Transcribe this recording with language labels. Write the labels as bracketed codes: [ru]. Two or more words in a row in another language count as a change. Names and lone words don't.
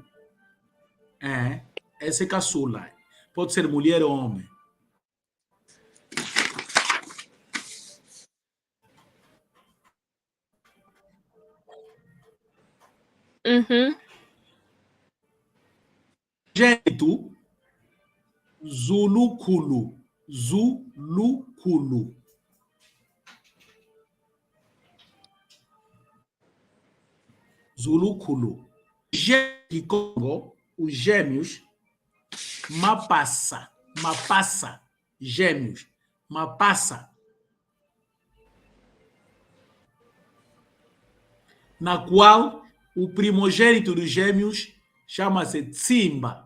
[pt] Esse é caçula. Pode ser mulher ou homem. Uhum. Primogênito, Zulukulu. Zulukulu. Zulukulu. De Congo, os gêmeos, Mapassa. Gêmeos, Mapassa. Na qual o primogênito dos gêmeos chama-se Tsimba.